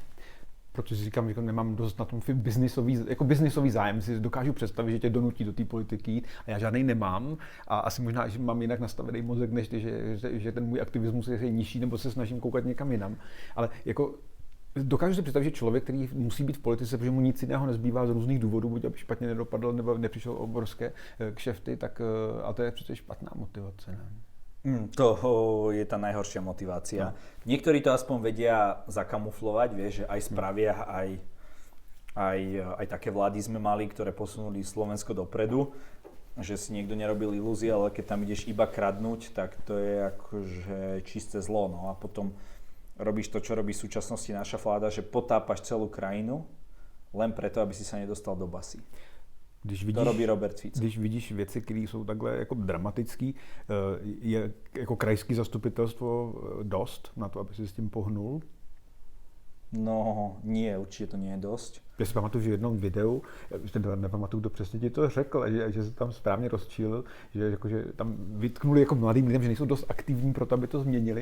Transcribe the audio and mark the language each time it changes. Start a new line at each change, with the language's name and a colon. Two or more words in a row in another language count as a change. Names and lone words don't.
Czech: Protože si říkám, že nemám dost na tom biznisový zájem, si dokážu představit, že tě donutí do té politiky jít a já žádnej nemám a asi možná, že mám jinak nastavený mozek, než ty, že ten můj aktivismus je nižší nebo se snažím koukat někam jinam. Ale jako dokážu si představit, že člověk, který musí být v politice, protože mu nic jiného nezbývá z různých důvodů, buď aby špatně nedopadl nebo nepřišel obrovské kšefty, tak a to je přece špatná motivace. Ne?
Slovak: To je tá najhoršia motivácia. Niektorí to aspoň vedia zakamuflovať, vieš, že aj spravia, aj také vlády sme mali, ktoré posunuli Slovensko dopredu, že si niekto nerobil ilúzie, ale keď tam ideš iba kradnúť, tak to je akože čisté zlo. No a potom robíš to, čo robí v súčasnosti naša vláda, že potápaš celú krajinu len preto, aby si sa nedostal do basy. To robí Robert Fico.
Czech: Když vidíš věci, které jsou takhle jako dramatický, je jako krajské zastupitelstvo dost na to, aby si s tím pohnul?
Slovak: No, nie, určite to nie je dosť.
Czech: Já si pamatuju, že v jednom videu, nepamatuju, kdo přesně ti to řekl, že se tam správně rozčílil, že tam vytknuli jako mladým lidem, že nejsou dost aktivní pro to, aby to změnili.